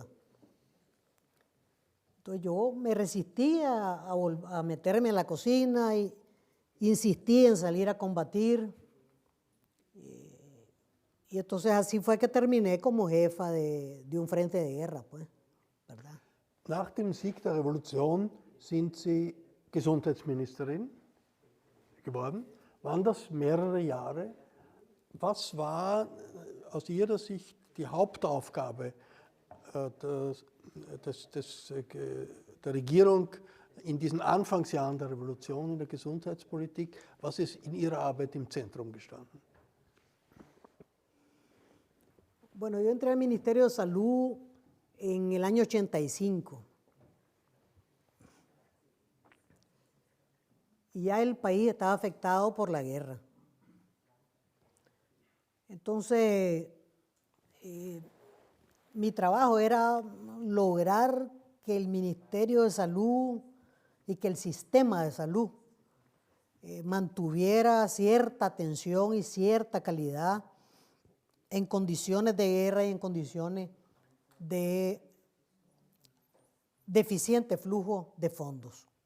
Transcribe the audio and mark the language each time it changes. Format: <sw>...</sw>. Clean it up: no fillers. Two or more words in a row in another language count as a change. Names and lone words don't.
<es>Entonces yo me resistía a meterme en la cocina y insistí en salir a combatir. Y entonces así fue que terminé como jefa de un frente de guerra, pues, ¿verdad?</es> <de>Nach dem Sieg der Revolution sind Sie Gesundheitsministerin geworden. Waren das mehrere Jahre? Was war aus Ihrer Sicht die Hauptaufgabe der Regierung in diesen Anfangsjahren der Revolution in der Gesundheitspolitik? Was ist in Ihrer Arbeit im Zentrum gestanden?</de> <es>Bueno, yo entré al Ministerio de Salud en el año 85. Y ya el país estaba afectado por la guerra. Entonces, mi trabajo era lograr que el Ministerio de Salud y que el sistema de salud mantuviera cierta atención y cierta calidad en condiciones de guerra y en condiciones de deficiente flujo de fondos.</es>